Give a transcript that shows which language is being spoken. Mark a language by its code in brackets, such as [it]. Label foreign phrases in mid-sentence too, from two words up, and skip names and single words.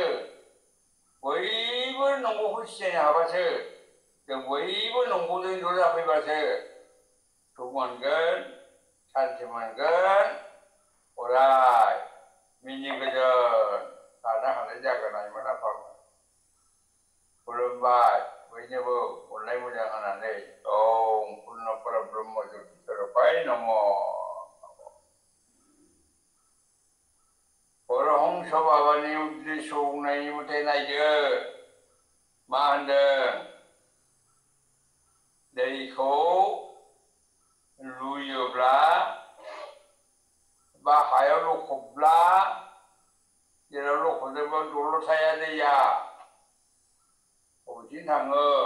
[brx] बयबो नंगौखौ सिनायनो हाबासो जों बयबो नंगौजों ज' जाफैबासो सुख मोनगोन, सान्ति मोनगोन, अराय मिनि गोजोन थानो हानाय जागोन आइमोन आफामोन। खुलुमबाय बयनोबो अननाय मोजां होनानै [sa] ओम पुर्न परब्रह्म ज्योति स्वरूपाय नमः। [brx] परमहंस बाबानि उद्देश्य बुंनायनि मथे नायदो मा होनदों? दैखौ लुयोब्ला बा हायाव लखबब्ला जेराव लखबदोंबा दलर थाया दैया बबेथिं थाङो?